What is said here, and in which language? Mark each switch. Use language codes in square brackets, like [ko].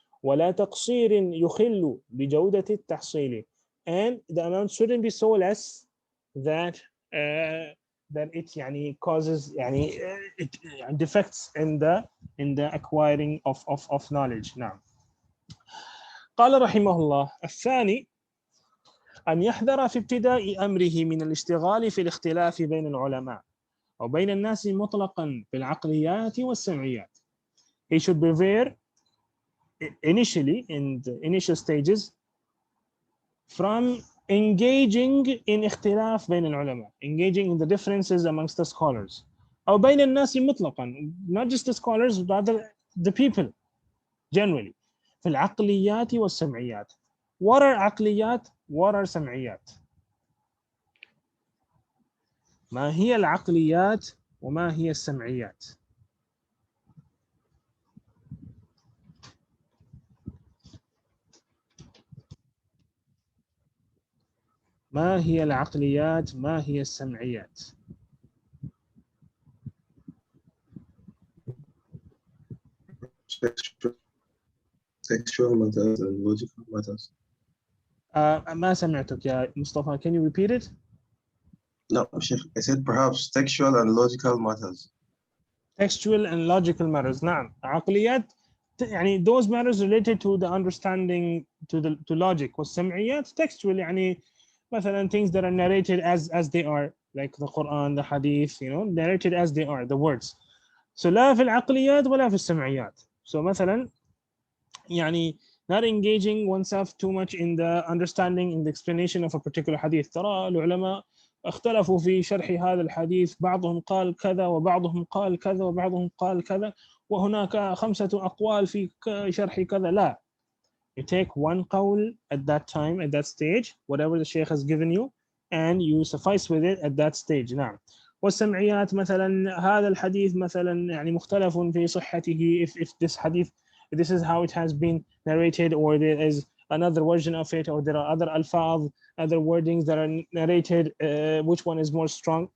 [ar] ولا تقصير يخل بجودة التحصيل, [en] and the amount shouldn't be so less that it causes it defects in the acquiring of knowledge. [ar] نعم. قال رحمه الله: الثاني أن يحذر في ابتداء أمره من الاشتغال في الاختلاف بين العلماء أو بين الناس مطلقا في العقليات والسمعيات. [en] He should beware initially, in the initial stages, from engaging in [ar] اختلاف بين العلماء, [en] engaging in the differences amongst the scholars. [ar] أو بين الناس مطلقا, [en] not just the scholars, but the people generally. [ar] في العقليات والسمعيات. [en] What are عقليات? What are سمعيات? [ar] ما هي العقليات وما هي السمعيات؟ ما هي العقليات؟ ما هي السمعيات؟ [en] Textual matters and logical matters. [ar] ما سمعتك يا مصطفى. [en] Can you repeat it? No, Sheikh, I said perhaps textual and logical matters. Textual and logical matters. [ar] نعم. [en] عقليات those matters related to the understanding, to logic. والسمعيات textual, مثلا things that are narrated as they are, like the Quran, the Hadith, narrated as they are, the words. So [ar] لا في العقليات ولا في السمعيات. [en] So مثلا not engaging oneself too much in the understanding, in the explanation of a particular hadith. [ar] ترى العلماء اختلفوا في شرح هذا الحديث، بعضهم قال كذا وبعضهم قال كذا وبعضهم قال كذا وهناك 5 أقوال في شرح كذا. لا. [en] You take one qawl at that time, at that stage, whatever the shaykh has given you, and you suffice with it at that stage. [ar] نعم. والسمعيات مثلا هذا الحديث مثلا مختلف في صحته, [en] if this hadith, this is how it has been narrated, or there is another version of it, or there are other alfaz, other wordings that are narrated, which one is more strong?